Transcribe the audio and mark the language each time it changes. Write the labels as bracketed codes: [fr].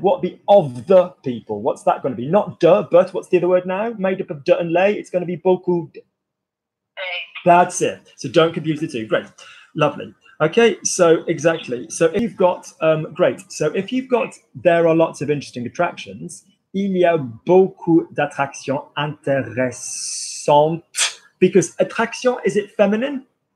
[en] What would be of the people? What's that going to be? Not de, but what's the other word now? Made up of de and lay. It's going to be beaucoup. That's it. So don't confuse the two. Great. Lovely. Okay. So exactly. So if you've got great. So if you've got there are lots of interesting attractions. [fr] Il y a beaucoup d'attractions intéressantes. [en] Because attraction, is it feminine?